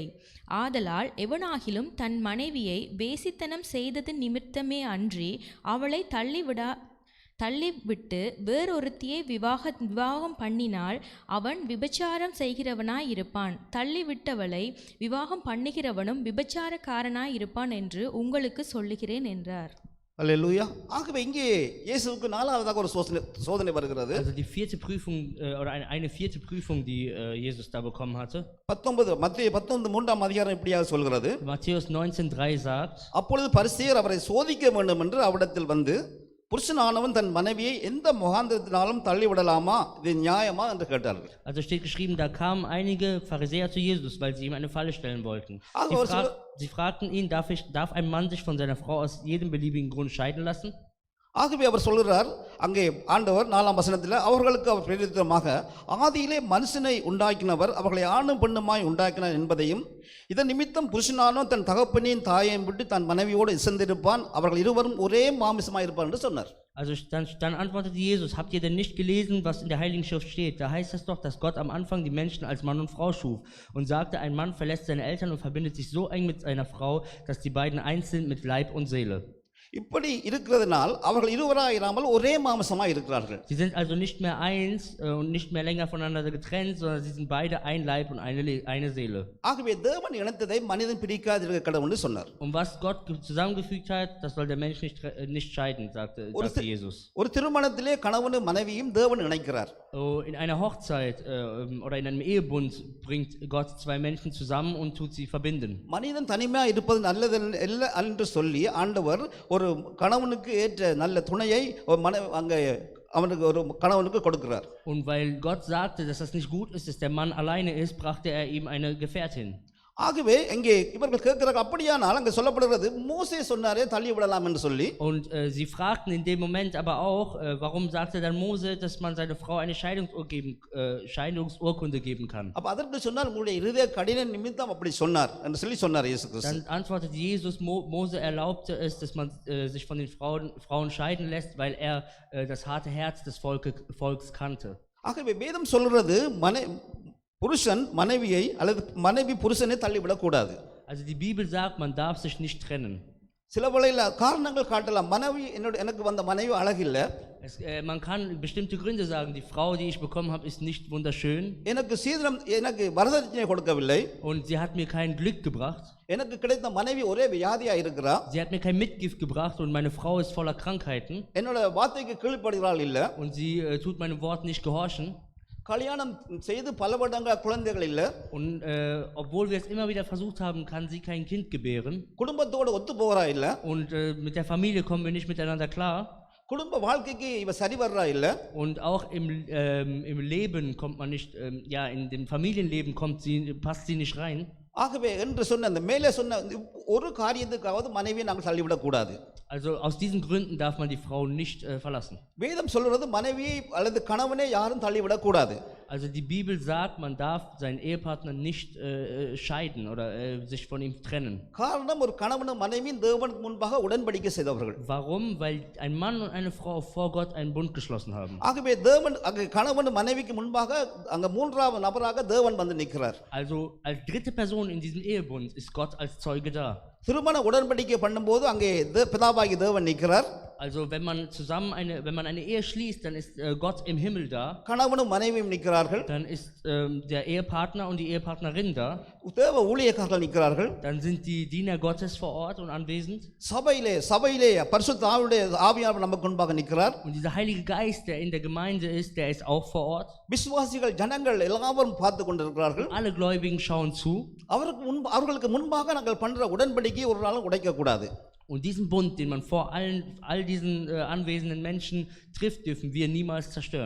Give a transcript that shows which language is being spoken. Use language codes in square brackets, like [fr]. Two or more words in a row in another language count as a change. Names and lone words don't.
[ta] ஆதலால் எவனாகிலும் தன் மனைவியை வேசித்தனம் செய்ததின் நிமித்தமே அன்றி அவளை தள்ளிவிட்டு வேறொருத்தியை விவாகம் பண்ணினால் அவன் விபச்சாரம் செய்கிறவனாய் இருப்பான். தள்ளிவிட்டவளை விவாகம் பண்ணுகிறவனும் விபச்சாரக்காரனாய் இருப்பான் என்று உங்களுக்கு சொல்லுகிறேன் என்றார். அல்லேலூயா. ஆகவே இங்கே இயேசுவுக்கு நாலாவதாக ஒரு சோதனை வருகிறது. [de] Also die vierte Prüfung oder eine vierte Prüfung, die Jesus da bekommen hatte. [ta] மத்தேயு 19:3ஆம் அதிகாரம் இப்படியாக சொல்கிறது. [de] Matthäus 19:3 sagt, [ta] அப்பொழுது பரிசேயர் அவரை சோதிக்க வேண்டும் என்று அவரிடத்தில் வந்து, புருஷனானவன் தன் மனைவியை எந்த முகாந்திரத்தினாலும் தள்ளிவிடலாமா, இது நியாயமா என்று கேட்டார்கள். [de] Also steht geschrieben, da kamen einige Pharisäer zu Jesus, weil sie ihm eine Falle stellen wollten. Sie fragten ihn, darf ein Mann sich von seiner Frau aus jedem beliebigen Grund scheiden lassen? [ta] ஆகவே அவர் சொல்கிறார், அங்கே ஆண்டவர் 4ஆம் வசனத்தில் அவர்களுக்கு அவர் பிரதியுத்தரமாக, ஆதியிலே மனுஷனை உண்டாக்கினவர் அவர்களை ஆணும் பெண்ணுமாய் உண்டாக்கினார் என்பதையும், இதன் நிமித்தம் புருஷனானவன் தன் தகப்பனையும் தாயையும் விட்டு தன் மனைவியோடு இசைந்திருப்பான், அவர்கள் இருவரும் ஒரே மாமிசமாய் இருப்பார் என்று சொன்னார். [de] Also dann antwortete Jesus, habt ihr denn nicht gelesen, was in der Heiligen Schrift steht? Da heißt es doch, dass Gott am Anfang die Menschen als Mann und Frau schuf und sagte, ein Mann verlässt seine Eltern und verbindet sich so eng mit seiner Frau, dass die beiden eins sind mit Leib und Seele. [ta] இப்படி இருக்கிறதுனால் அவர்கள் இருவராயிராமல் ஒரே மாம்சமாய் இருக்கிறார்கள். [de] Sie sind also nicht mehr eins und nicht mehr länger voneinander getrennt, sondern sie sind beide ein Leib und eine Seele. [ta] ஆகவே தேவன் இணைத்ததை மனிதன் பிரிக்காதிருக்க கடவுள் என்று சொன்னார். [de] Und was Gott zusammengefügt hat, das soll der Mensch nicht scheiden, sagte Jesus. [ta] ஒரு திருமணத்திலே கணவனும் மனைவியும் தேவன் இணைக்கிறார். [de] In einer Hochzeit oder in einem Ehebund bringt Gott zwei Menschen zusammen und tut sie verbinden. [ta] மனிதன் தனிமையா இருப்பது நல்லது என்று சொல்லி ஆண்டவர் ஒரு கணவனுக்கு ஏற்ற நல்ல துணையை அவனுக்கு ஒரு கணவனுக்கு கொடுக்கிறார். [de] Und weil Gott sagte, dass das nicht gut ist, dass der Mann alleine ist, brachte er ihm eine Gefährtin. [ta] ஆகவே இங்கே இவர்கள் கேட்கிறார்கள், அப்படியானால் அங்கே சொல்லப்படுகிறது மோசே சொன்னாரே தள்ளி விடலாம் என்று சொல்லி. [de] Und sie fragten in dem Moment aber auch, warum sagte dann Mose, dass man seine Frau eine Scheidungsurkunde geben kann? [ta] அப்ப அதற்கு சொன்னார், உங்களுடைய இருதய கடின நிமித்தம் அப்படி சொன்னார் என்று சொல்லி சொன்னார் இயேசு கிறிஸ்து. [de] Dann antwortet Jesus, Mose erlaubte es, dass man sich von den Frauen scheiden lässt, weil er das harte Herz des Volks kannte. [ta] ஆகவே வேதம் சொல்கிறது புருஷன் மனைவியை அல்லது மனைவி புருஷனை தள்ளிவிடக் கூடாது. [de] Also die Bibel sagt, man darf sich nicht trennen. [ta] சில வேளையில் காரணங்கள் காட்டலாம், மனைவி எனக்கு வந்த மனைவி அழகில்லை. [de] Man kann bestimmte Gründe sagen, die Frau, die ich bekommen habe, ist nicht wunderschön. [ta] எனக்கு வரதட்சணை கொடுக்கவில்லை. [de] Und sie hat mir kein Glück gebracht. [ta] எனக்கு கிடைத்த மனைவி ஒரே வியாதியா இருக்கிறா. [de] Sie hat mir kein Mitgift gebracht und meine Frau ist voller Krankheiten. [ta] என்னோட வார்த்தைக்கு கீழ்ப்படுகிறாள் இல்ல. [de] Und sie tut meinem Wort nicht gehorchen. [ta] கல்யாணம் செய்து பல வருடங்கள் குழந்தைகள் இல்ல. [de] Und obwohl wir es immer wieder versucht haben, kann sie kein Kind gebären. [ta] குடும்பத்தோட ஒத்து போறா இல்ல. [de] Und mit der Familie kommen wir nicht miteinander klar. [ta] குடும்ப வாழ்க்கைக்கு இவ சரி வர்றா இல்ல. [de] Und auch im Leben kommt man nicht, in dem Familienleben passt sie nicht rein. [ta] ஆகவே என்று சொன்ன அந்த மேலே சொன்ன ஒரு காரியத்துக்காவது மனைவியை நாங்கள் தள்ளிவிடக்கூடாது. [de] Also aus diesen Gründen darf man die Frau nicht verlassen. [ta] வேதம் சொல்கிறது மனைவியை அல்லது கணவனை யாரும் தள்ளிவிடக்கூடாது. [de] Also die Bibel sagt, man darf seinen Ehepartner nicht scheiden oder sich von ihm trennen. [ta] காரணம் ஒரு கணவனும் மனைவியும் தேவனுக்கு முன்பாக உடன்படிக்கை செய்தவர்கள். [de] Warum? Weil ein Mann und eine Frau vor Gott einen Bund geschlossen haben. [ta] ஆகவே தேவன் அங்கே கணவன் மனைவிக்கு முன்பாக அங்கே மூன்றாவது நபராக தேவன் வந்து நிற்கிறார். [de] Also als dritte Person in diesem Ehebund ist Gott als Zeuge da. [ta] திருமண உடன்படிக்கை பண்ணும்போது அங்கே பிதாவாகி தேவன் நிற்கிறார். [de] Also wenn man eine Ehe schließt, dann ist Gott im Himmel da. [ta] கணவனும் மனைவியும் நிற்கிறார்கள். [de] Dann ist der Ehepartner und die Ehepartnerin da. [ta] தேவ ஊழியக்காரர்கள் நிற்கிறார்கள். [de] Dann sind die Diener Gottes vor Ort und anwesend. [ta] சபையிலே பரிசுத்த ஆவியானவர் நமக்கு முன்பாக நிற்கிறார். [de] Und dieser Heilige Geist, der in der Gemeinde ist, der ist auch vor Ort. [ta] விசுவாசிகள் ஜனங்கள் எல்லாரும் பார்த்து கொண்டிருக்கிறார்கள். [de] Alle Gläubigen schauen zu. [ta] அவர்களுக்கு முன்பாக நாங்கள் பண்ற உடன்படிக்கையை ஒரு நாளும் உடைக்க கூடாது. [de] Und diesen Bund, den man vor all diesen anwesenden Menschen trifft, dürfen wir niemals zerstören.